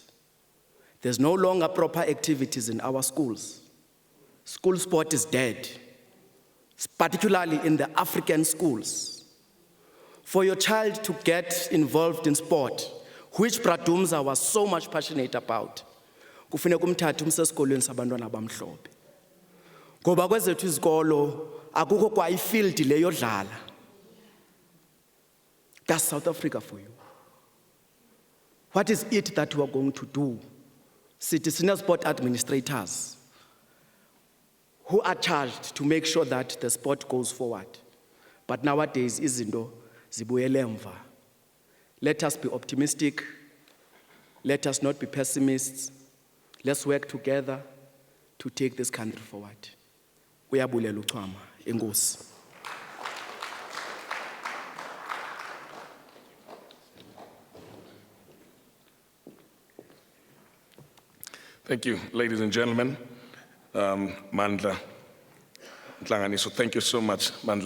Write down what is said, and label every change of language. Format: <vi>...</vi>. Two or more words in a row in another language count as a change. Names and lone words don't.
<en>There's no longer proper activities in our schools. School sport is dead, particularly in the African schools. For your child to get involved in sport, which Bradumza was so much passionate about,</en> <xh>kufuneka umthathe umse esikolweni sabantwana abamhlophe. Ngoba kwezethu izikolo akukho kwa ifield le yodlala.</xh> <en>That's South Africa for you. What is it that we are going to do? Senior sport administrators who are charged to make sure that the sport goes forward. But nowadays,</en> <xh>izinto zibuyele emva.</xh> <en>Let us be optimistic. Let us not be pessimists. Let's work together to take this country forward.</en> <xh>Uyabulela uChama. Enkosi.</xh> <en>Thank you, ladies and gentlemen. Mandla Ntlanganiso, thank you so much, Mandla.</en>